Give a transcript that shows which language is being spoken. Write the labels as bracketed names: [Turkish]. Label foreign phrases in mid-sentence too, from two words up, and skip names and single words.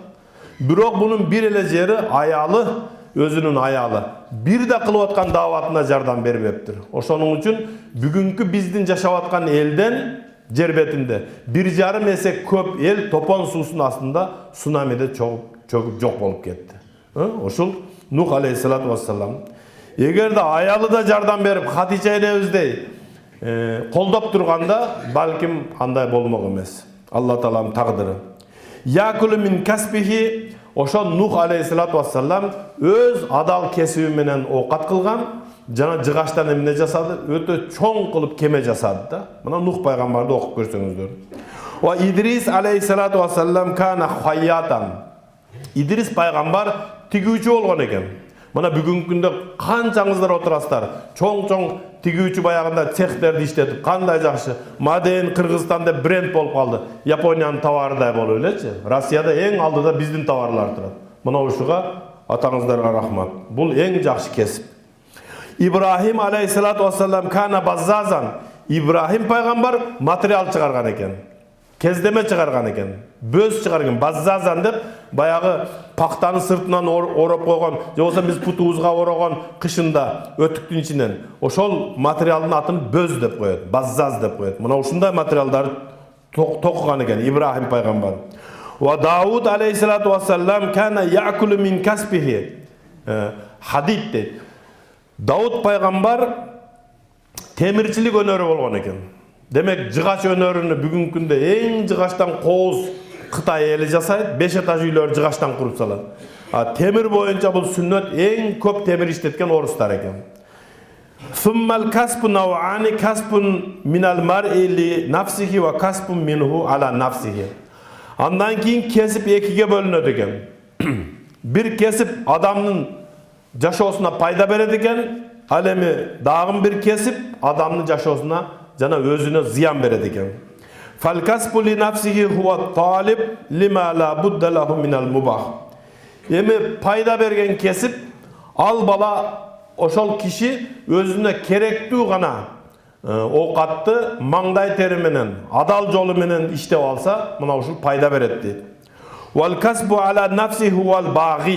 [Kyrgyz] Бирок бунун бир эле жери аялы, өзүнүн аялы. Бир да кылып аткан даватына жардам бербептир. Ошонун үчүн бүгүнкү биздин жашап аткан элден жер бетинде 1,5 эсе көп эл топон суусунун астында цунамиде чөгүп жок болуп кетти. Ошол Нух [Arabic] عليه الصلاة والسلام. [Kyrgyz] Егер де аялы да жардам берип Хадижа энебиздей колдоп турганда, балким андай болмок эмес. Алла Тааланын тагдыры. [Arabic] يأكل من كسبه, [Kyrgyz] ошо Нух [Arabic] عليه الصلاة والسلام [Kyrgyz] өз адал кесиби менен оокат кылган, жана жыгачтан эмне жасады? Өтө чоң кылып кеме жасады да. Мына Нух пайгамбарды окуп көрсөңүздөр. [Arabic] وإدريس عليه الصلاة والسلام كان خياطا. [Kyrgyz] Идрис пайгамбар тигүүчү болгон экен. Мына бүгүнкү күндө канчаңыздар отурасыздар, чоң-чоң тигүүчү баягында цехтерди иштетип, кандай жакшы. Маден Кыргызстанда бренд болуп калды. Япониянын товарыдай болуп элечи. Россияда эң алдыда биздин товарлар турат. Мына ушуга атаңыздарга рахмат. Бул эң жакшы кесип. [Arabic] إبراهيم عليه الصلاة والسلام كان بزازا. [Kyrgyz] Ибрахим пайгамбар материал чыгарган экен. Кездеме чыгарган экен. Бөз чыгарган, баззазан деп баягы пактанын сыртынан ороп койгон, же болсо биз путубузга орогон кышында өтүктүн ичинен. Ошол материалдын атын бөз деп коет, баззаз деп коет. Мына ушундай материалдарды токуган экен Ибрахим пайгамбар. [Arabic] وداود عليه الصلاة والسلام كان يأكل من كسبه. [Kyrgyz] Хадид дейт. Дауд пайгамбар темирчилик өнөрү болгон экен. Демек, жыгач өнөрүнү бүгүнкү күндө эң жыгачтан кооз Кытай эли жасайт, 5 этаж үйлөр жыгачтан куруп салат. Темир боюнча бул сүннөт эң көп темир иштеткен орустар экен. [Arabic] ثم الكسب نوعان كسب من المرء لنفسه وكسب منه على نفسه. [Kyrgyz] Андан кийин кесип экиге бөлүнөт экен. Бир кесип адамдын жашоосуна пайда берет экен, ал эми дагы бир кесип адамдын жашоосуна жана өзүнө зыян берет экен. [Arabic] فالكسب لنفسه هو طلب لما لا بد له من المباح. [Kyrgyz] Эми пайда берген кесип ал бала ошол киши өзүнө керектүү гана оокатты маңдай тери менен, адал жолу менен иштеп алса, мына ушул пайда берет дейт. [Arabic] والكسب على نفسه هو البغي.